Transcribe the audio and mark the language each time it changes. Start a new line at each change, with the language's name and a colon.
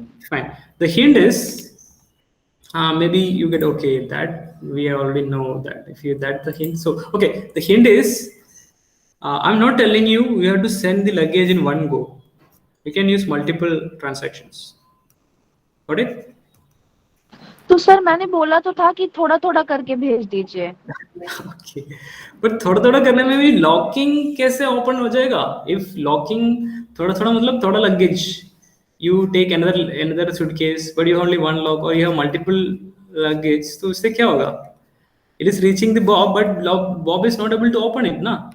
English: Fine. The hint is maybe you get okay that we already know that if you that the hint. So okay, the hint is I'm not telling you have to send the luggage in one go. You can use multiple transactions. Got it?
Hindi: तो sir मैंने बोला तो था कि थोड़ा थोड़ा करके भेज दीजिए. ओके पर थोड़ा थोड़ा करने में भी लॉकिंग कैसे ओपन हो जाएगा
English: if locking
Hindi: थोड़ा थोड़ा मतलब थोड़ा luggage
English: you take another suitcase but you have only one lock or you have multiple luggage
Hindi: तो इससे क्या होगा
English: it is reaching the bob but bob is not able to open it na